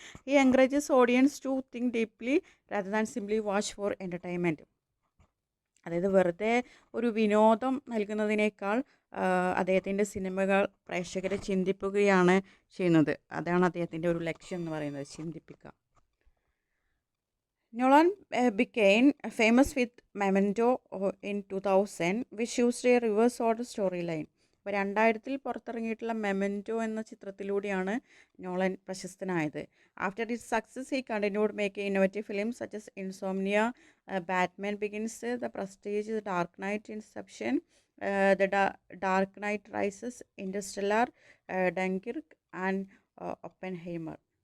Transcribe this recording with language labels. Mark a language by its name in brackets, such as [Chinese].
[English] ഈ encourages audience to think deeply rather than simply watch for entertainment. [Malayalam] അതായത് വെറുതെ ഒരു വിനോദം നൽകുന്നതിനേക്കാൾ അദ്ദേഹത്തിൻ്റെ സിനിമകൾ പ്രേക്ഷകരെ ചിന്തിപ്പിക്കുകയാണ് ചെയ്യുന്നത്. അതാണ് അദ്ദേഹത്തിൻ്റെ ഒരു ലക്ഷ്യം എന്ന് പറയുന്നത്, ചിന്തിപ്പിക്കുക. [English] Nolan became famous with Memento in 2000, which used a reverse order storyline. [Malayalam] അപ്പോൾ 2000 പുറത്തിറങ്ങിയിട്ടുള്ള മെമൻറ്റോ എന്ന ചിത്രത്തിലൂടെയാണ് Nolan പ്രശസ്തനായത്. [English] After its success he continued making innovative films such as Insomnia, Batman Begins, the Prestige, the Dark Knight, Inception, the Dark Knight Rises, Interstellar, Dunkirk and Oppenheimer.